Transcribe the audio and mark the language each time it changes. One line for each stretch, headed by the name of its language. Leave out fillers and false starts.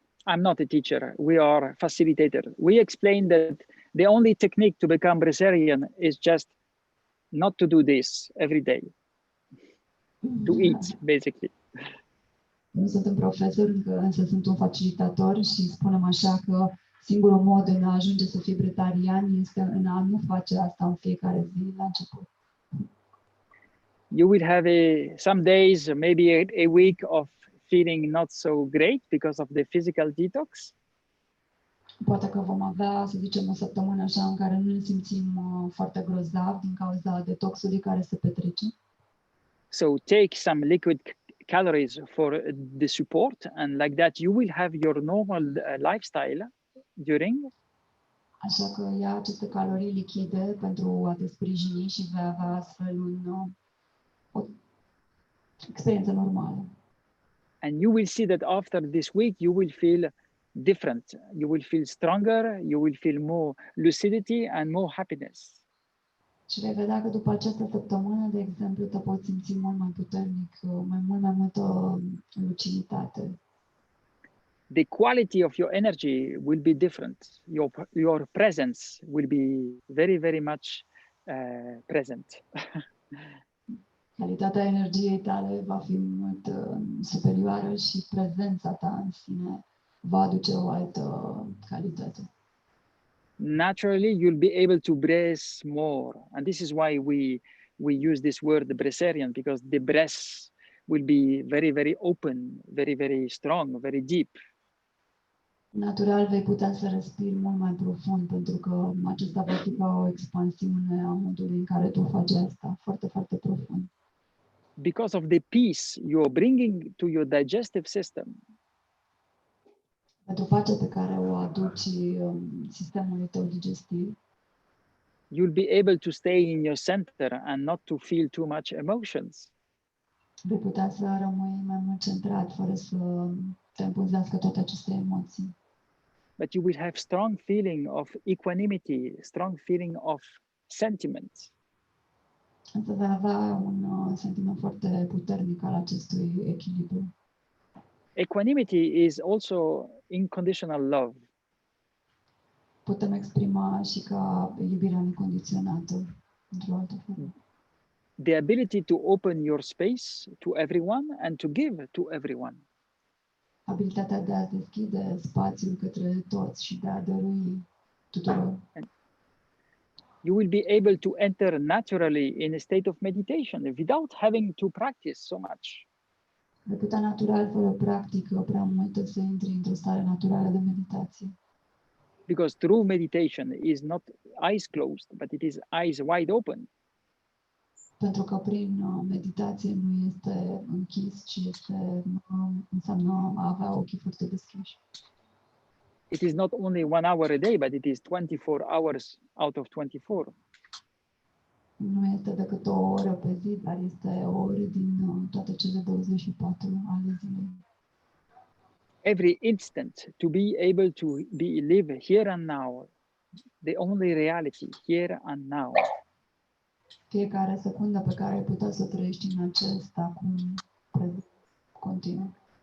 English: I'm not a teacher, we are facilitators. We explain that the only technique to become Bresserian is just not to do this every day, to eat, basically.
Romanian: Nu sunt un profesor, însă sunt un facilitator și spunem așa că singurul mod în a ajunge să fii bretarian este în a nu face asta în fiecare zi la început.
English: You will have some days, maybe a week of feeling not so great because of the physical detox.
Romanian: Poate că vom avea, să zicem, o săptămână așa în care nu ne simțim foarte grozav din cauza detoxului care se petrece.
English: So take some liquid calories for the support, and like that you will have your normal lifestyle during.
Romanian: Așa că ia aceste calorii lichide pentru a te sprijini și vei avea astfel o experiență normală.
English: And you will see that after this week, you will feel different. You will feel stronger, you will feel more lucidity and more happiness.
Romanian: Și vei vedea că după această săptămână, de exemplu, te poți simți mult mai puternic, mai multă luciditate.
English: The quality of your energy will be different. Your presence will be very, very much present.
Romanian: Calitatea energiei tale va fi mult superioară și prezența ta în sine va aduce o altă calitate.
English: Naturally, you'll be able to breathe more. And this is why we use this word, the breatharian, because the breath will be very, very open, very, very strong, very deep.
Romanian: Natural vei putea să respiri mult mai profund, pentru că acesta va fi ca o expansiune a modului în care tu faci asta, foarte, foarte profund.
English: Because of the peace you're bringing to your digestive system,
Romanian: Pentru pacea pe care o aduci sistemului tău digestiv,
English: you'll be able to stay in your center and not to feel too much emotions.
Romanian: vei putea să rămâi mai mult centrat, fără să te împânzească toate aceste emoții.
English: But you will have strong feeling of equanimity, strong feeling of sentiments.
Romanian: Însă vei avea un sentiment foarte puternic al acestui echilibru.
English: Equanimity is also unconditional love.
Romanian: Putem exprima și ca iubirea necondiționată, într-o altă formă.
English: The ability to open your space to everyone and to give to everyone.
Romanian: Abilitatea de a deschide spațiul către toți și de a dărui tuturor.
English: You will be able to enter naturally in a state of meditation without having to practice so much.
Romanian: Vei putea natural, fără practică prea multă, să intri într-o stare naturală de meditație.
English: Because true meditation is not eyes closed, but it is eyes wide open.
Romanian: Pentru că prin meditație nu este închis, ci înseamnă a avea ochii foarte deschiși.
English: It is not only 1 hour a day, but it is 24 hours out of 24.
Romanian: Nu este decât o oră pe zi, dar este o oră din toate cele 24 ale zilei.
English: Every instant to be able to live here and now, the only reality here and now.
Romanian: Fiecare secundă pe care ai putea să o trăiești în acest acum prezent continuu.